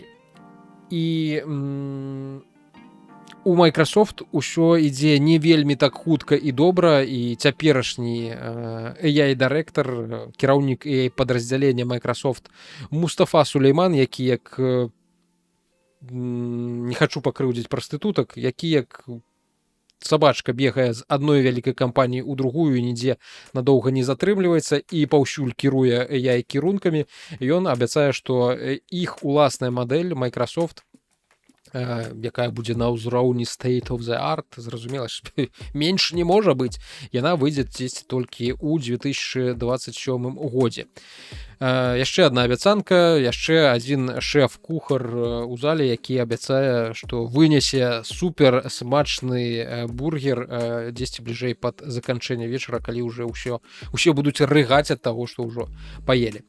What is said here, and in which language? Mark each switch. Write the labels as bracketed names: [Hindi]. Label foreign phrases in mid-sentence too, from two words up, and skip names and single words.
[Belarusian] І у Microsoft усё ідзе не вельмі так хутка і добра, і цяперашні AI-дырэктар, кіраўнік AI-падраздзялення Microsoft Мустафа Сулейман, які як не хачу пакрыўдзіць прастытутак, які як сабачка бегае з адной вялікай кампаніі ў другую, нідзе надоўга не затрымліваецца і паўсюль кіруе AI кірункамі. Ён абяцае, што іх уласная мадэль Microsoft, якая будзе на ўзроўні [English] state of the art, [Belarusian] зразумела, менш не можа быць, яна выйдзе дзесьці толькі ў 2027 годзе. Яшчэ адна абяцанка, яшчэ адзін шэф-кухар у зале, які абяцае, што вынесе супер смачны бургер дзесьці бліжэй пад заканчэнне вечара, калі ўжо ўсе будуць рыгаць ад таго, што ўжо паелі.